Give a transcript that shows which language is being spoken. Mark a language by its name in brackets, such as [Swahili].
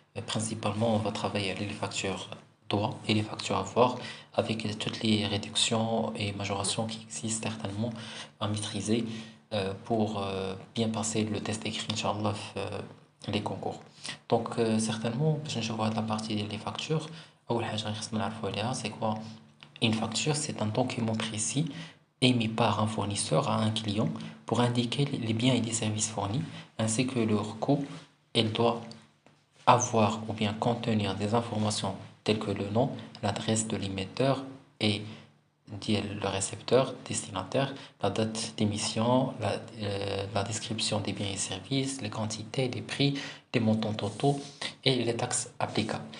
[French] Principalement, on va travailler les factures droits et les factures avoirs avec toutes les réductions et majorations qui existent certainement à maîtriser pour bien passer le test écrit, Inch'Allah, les concours. Certainement, [Arabic] باش نشوفوا هاد [French] la partie des factures. [Arabic] أول حاجة اللي خصنا نعرفوا عليها [French] c'est quoi une facture? C'est un document précis émis par un fournisseur à un client pour indiquer les biens et les services fournis, ainsi que leur coût. Elle doit avoir ou bien contenir des informations telles que le nom, l'adresse de l'émetteur et le récepteur, destinataire, la date d'émission, la description des biens et services, les quantités, les prix, les montants totaux et les taxes applicables.